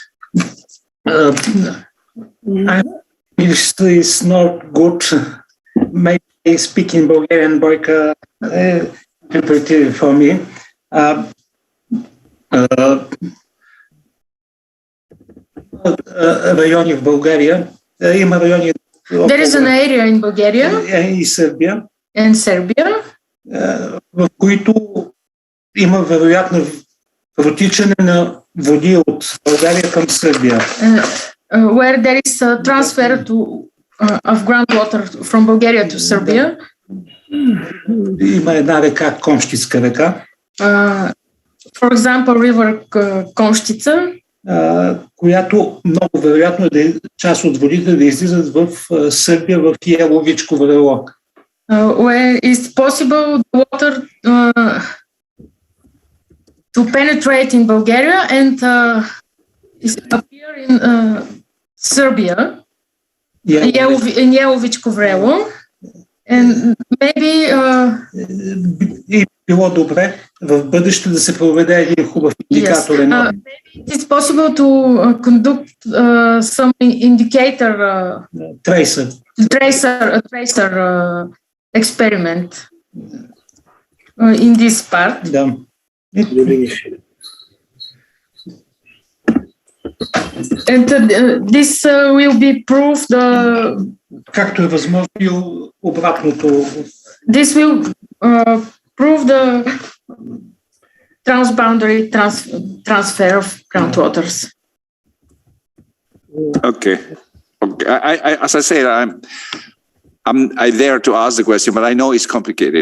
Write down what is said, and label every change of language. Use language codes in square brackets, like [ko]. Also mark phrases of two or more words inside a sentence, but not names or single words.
[en] It's not good maybe speak in Bulgarian, Boyka interpreted for me. [bg] Райони в България. Има райони. [en] There is an area in Bulgaria [bg] и Сърбия. [en] And Serbia. [bg] В които има вероятно протичане на води от България към Сърбия. [en] Where there is a transfer of groundwater from Bulgaria to Serbia. [bg] Има една река, Комщицка река. [en] For example, river Комщица. [bg] Която много вероятно е част от водите да излизат в Сърбия, в Еловичко врело. [en] Where it's possible the water to penetrate in Bulgaria and appear in Serbia, in Еловичко врело. And maybe [bg] било добре в бъдеще да се проведе един хубав индикатор. [en] Maybe it's possible to conduct some indicator tracer experiment in this part. [bg] Да. [en] And this will be proof [bg] както е възможно и обратното. [en] This will prove the transboundary transfer of groundwaters. Okay. As I said, I'm there to ask the question, but I know it's complicated.